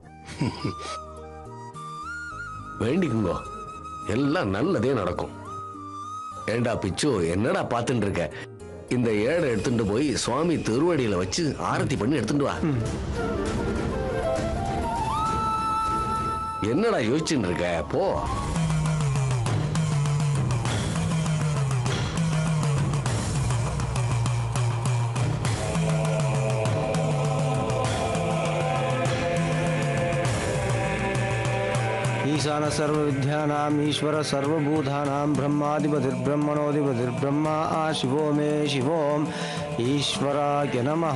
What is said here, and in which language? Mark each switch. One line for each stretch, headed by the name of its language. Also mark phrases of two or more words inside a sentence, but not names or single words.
Tamil: வேண்டிக்குங்கோ, எல்லாம் நல்லதே நடக்கும். ஏண்டா பிச்சு, என்னடா பார்த்துட்டு இருக்க? இந்த ஏடை எடுத்துட்டு போய் சுவாமி திருவடியில வச்சு ஆரத்தி பண்ணி எடுத்துட்டு வா. என்னடா யோசிச்சுட்டு இருக்க? போ.
Sanskrit: ईशान सर्वविद्यानाम् ईश्वर सर्वभूतानां ब्रह्माधिपतिर्ब्रह्मणोऽधिपतिर्ब्रह्मा शिवो मे शिवोम् ईश्वराय नमः.